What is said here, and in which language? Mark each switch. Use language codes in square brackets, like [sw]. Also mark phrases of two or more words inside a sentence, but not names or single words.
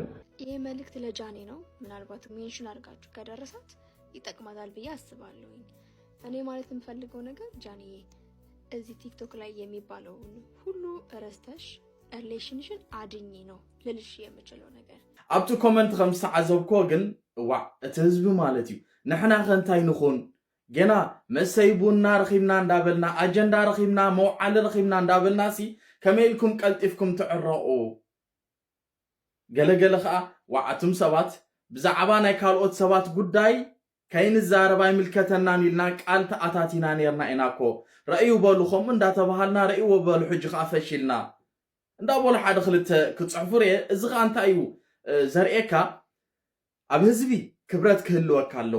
[am] ይሄ መልእክት ለጃኒ ነው ምናልባት ሜንሽን አድርጋችሁ ከደረሳት ይጠቅማታል ብዬ አስባለሁ እኔ ማለት የምፈልገው ነገር ጃኒ እዚህ ቲክቶክ ላይ የሚባለው ሁሉ ረስተሽ ሪሌሽንሽን አድኝ ነው ልልሽ የምችለው ነገር [ti] ኣብቲ ኮመንት ከም ዝተዓዘብኮ ግን ዋዕ እቲ ህዝቢ ማለት እዩ ንሕና ከንታይ ንኹን ገና መሰይ ቡና ረኺብና እንዳበልና ኣጀንዳ ረኺብና መውዓሊ ረኺብና እንዳበልና ሲ ከመይልኩም ቀልጢፍኩም ትዕረቑ ገለገለ ከዓ ዋዕቱም ሰባት ብዛዕባ ናይ ካልኦት ሰባት ጉዳይ ከይንዛረባ ይምልከተናን ኢልና ቃል ተኣታቲና ነርና ኢና እኮ ረእዩ በሉ ከምኡ እንዳተባሃልና ረእይዎ በሉ ሕጂ ከዓ ፈሺልና እንዳበሉ ሓደ ክልተ ክፅሕፉ ርየ እዚ ከዓ እንታይ እዩ ዘርኤካ ኣብ ህዝቢ ክብረት ክህልወካ ኣለዎ